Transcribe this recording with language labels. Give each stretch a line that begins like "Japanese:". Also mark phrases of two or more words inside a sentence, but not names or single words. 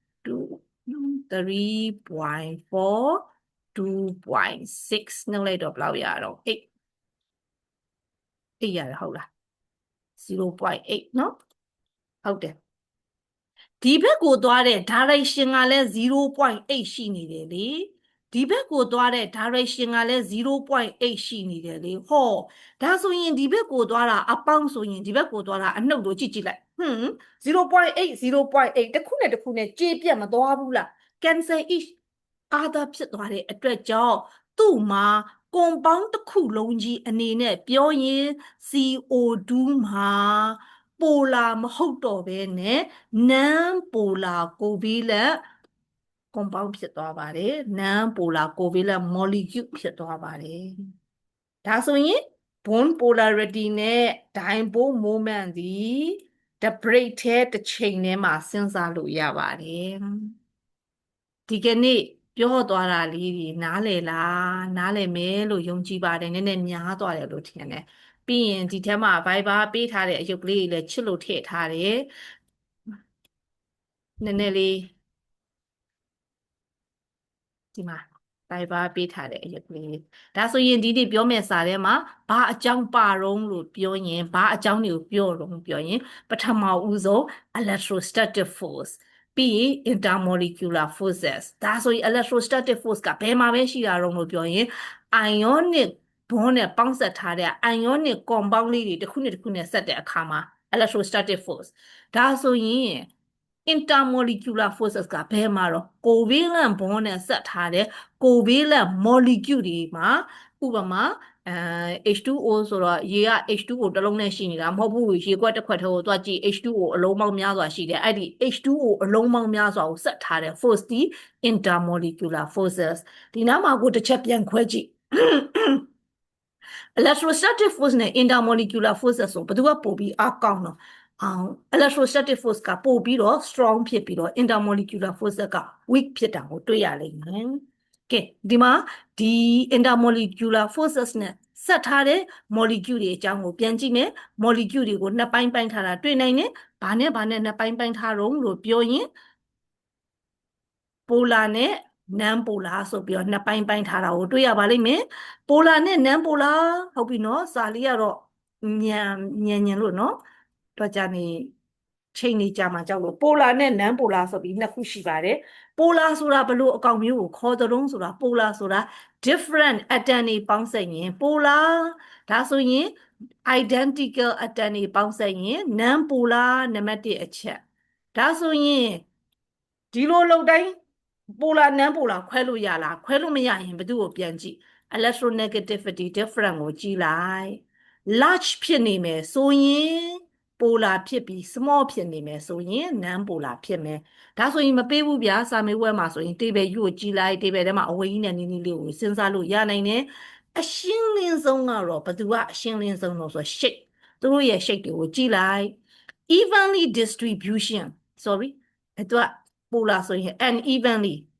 Burmese: 3.4 2.6 နှုတ်လိုက်တော့ဘယ်လောက်ရတော့8ရတယ်ဟုတ်လား0.8เนาะဟုတ်တယ်ဒီဘက်ကိုသွားတဲ့ direction ကလည်း0.8ရှိနေတယ်လေဒီဘက်ကိုသွားတဲ့ direction ကလည်း0.8ရှိနေတယ်လေဟောဒါဆိုရင်ဒီဘက်ကိုသွားတာအပေါင်းဆိုရင်ဒီဘက်ကိုသွားတာအနှုတ်လို့ကြည့်လိုက် 0.8တစ်ခုနဲ့တစ်ခုနဲ့ကြေးပြတ်မသွားဘူးလား
English: cancel each other
Burmese: ဖြစ်သွားတဲ့အတွက်ကြောင့်သူ့မှာကွန်ပေါင်းတစ်ခုလုံးကြီးအနေနဲ့ပြောရင် CO2 မှာပိုလာမဟုတ်တော့ဘဲနဲ့နန်ပိုလာကိုဗီလက် compound ဖြစ်သွားပါတယ်
English: non polar covalent molecule
Burmese: ဖြစ်သွားပါတယ်ဒါဆိုရင်
English: bond polarity
Burmese: နဲ့
English: dipole moment
Burmese: သည်တစ် break ထဲတစ်ချိန်ထဲမှာစဉ်းစားလို့ရပါတယ်ဒီကနေ့ပြောသွားတာလေးတွေနားလည်လားနားလည်မယ်လို့ယုံကြည်ပါတယ်နည်းနည်းများသွားတယ်လို့ထင်တယ်ပြီးရင်ဒီထဲမှာ Viber ပေးထားတဲ့အရုပ်ကလေးတွေလည်းချစ်လို့ထည့်ထားတယ် နည်းနည်းလေးဒီမှာ Viber ပေးထားတဲ့အရုပ်ကလေးဒါဆိုရင်ဒီနေ့ပြောမယ့်စာထဲမှာဘာအကြောင်းပါတော့လို့ပြောရင်ဘာအကြောင်းတွေကိုပြောတော့ပြောရင်ပထမဦးဆုံး
English: electrostatic force
Burmese: ပြီးရင်
English: intermolecular forces
Burmese: ဒါဆိုရင်
English: electrostatic force
Burmese: က ဘယ်မှာပဲရှိတာတော့လို့ပြောရင်
English: ionic bond
Burmese: နဲ့ပေါင်းစပ်ထားတဲ့
English: ionic compound
Burmese: လေးတွေတစ်ခုနဲ့တစ်ခုနဲ့ဆက်တဲ့အခါမှာ
English: electrostatic force
Burmese: ဒါဆိုရင်
English: intermolecular forces
Burmese: ကဘယ်မှာတော့
English: covalent bond
Burmese: နဲ့ဆက်ထား တဲ့
English: covalent molecule
Burmese: တွေမှာဥပမာH2O ဆိုတော့ရေက H2O တစ်လုံးနဲ့ရှိနေတာမဟုတ်ဘူးရေခွက်တစ်ခွက်ထဲကိုသွားကြည့် H2O အလုံးပေါင်း များစွာရှိတယ်အဲ့ဒီ H2O အလုံးပေါင်းများစွာကိုဆက်ထားတဲ့ force ဒီ
English: intermolecular forces
Burmese: ဒီနားမှာကိုတစ်ချက်ပြန် ခွဲကြည့်
English: electrostatic force
Burmese: နဲ့
English: intermolecular forces
Burmese: ဆိုဘယ်သူကပိုပြီးအားကောင်းတော့
English: electrostatic force
Burmese: ကပို့ပြီးတော့ strong ဖြစ်ပြီးတော့
English: intermolecular force
Burmese: က weak ဖြစ်တာကိုတွေ့ရလိမ့်မယ်။ကဲဒီမှာဒီ intermolecular forces နဲ့ဆက်ထားတဲ့ molecule တွေအကြောင်းကိုပြန်ကြည့်မယ်။ molecule တွေကိုနှစ်ပိုင်းပိုင်းထားတာတွေ့နိုင်တယ်။ဘာနဲ့နှစ်ပိုင်းပိုင်းထားတော့လို့ပြောရင် polar နဲ့
English: non polar
Burmese: ဆိုပြီးတော့နှစ်ပိုင်းပိုင်းထားတာကိုတွေ့ရပါလိမ့်မယ်။ polar နဲ့
English: non polar
Burmese: ဟုတ်ပြီနော်စာလေးကတော့ညံလို့နော်တော့ကြနေချိန်နေကြမှာကြောက်လို့ polar နဲ့
English: non polar
Burmese: ဆိုပြီးနှစ်ခုရှိပါတယ် polar ဆိုတာဘလို့အကောင်မျိုးကိုခေါ်တုံးဆိုတာ polar ဆိုတာ
English: different atom
Burmese: တွေပေါင်းစပ်ရင် polar ဒါဆိုရင်
English: identical atom
Burmese: တွေပေါင်းစပ်ရင်
English: non polar
Burmese: နံပါတ်1အချက်ဒါဆိုရင်ဒီလိုလောက် တိုင်း
English: polar non polar
Burmese: ခွဲလို့ရလားခွဲလို့မရရင်ဘယ်သူ့ကိုပြန်ကြည့်
English: electronegativity difference
Burmese: ကိုကြည့်လိုက် large ဖြစ်နေ မယ်ဆိုရင် polar ဖြစ်ပြီး small ဖြစ်နေမယ်ဆိုရင်
English: non polar
Burmese: ဖြစ်မယ်ဒါဆိုရင်မပေးဘူးဗျာစာမေးပွဲမှာဆိုရင် table ကြီးကိုကြည့်လိုက် table ထဲမှာအဝေးကြီးနဲ့နီးနီးလေးကိုစဉ်းစားလို့ရနိုင်တယ်အရှင်းလင်းဆုံးကတော့ဘယ်သူကအရှင်းလင်းဆုံးလို့ဆို shape သူတို့ရဲ့ shape တွေကိုကြည့်လိုက်
English: evenly distribution sorry
Burmese: သူက polar ဆိုရင် unevenly